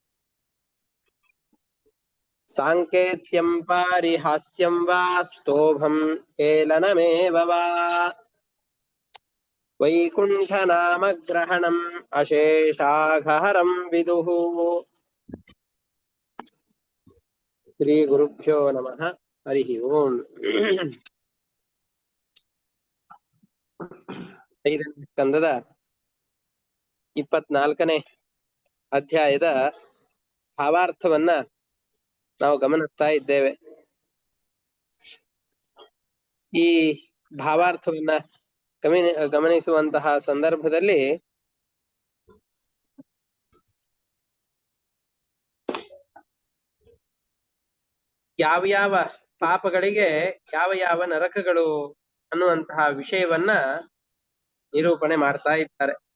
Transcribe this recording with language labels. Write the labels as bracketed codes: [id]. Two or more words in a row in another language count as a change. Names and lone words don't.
[sa] साङ्केत्यं पारिहास्यं वा स्तोभं हेलनमेव वा वैकुण्ठनामग्रहणम् अशेषाघहरं विदुः श्रीगुरुभ्यो नमः हरिः ओम् [kn] ಐದನೇ ಸ್ಕಂದದ 24ನೇ ಅಧ್ಯಾಯದ ಭಾವಾರ್ಥವನ್ನ ನಾವು ಗಮನಿಸ್ತಾ ಇದ್ದೇವೆ. ಈ ಭಾವಾರ್ಥವನ್ನ ಗಮನಿಸುವಂತಹ ಸಂದರ್ಭದಲ್ಲಿ ಯಾವ ಪಾಪಗಳಿಗೆ ಯಾವ ನರಕಗಳು ಅನ್ನುವಂತಹ ವಿಷಯವನ್ನ ನಿರೂಪಣೆ ಮಾಡ್ತಾ ಇದ್ದಾರೆ.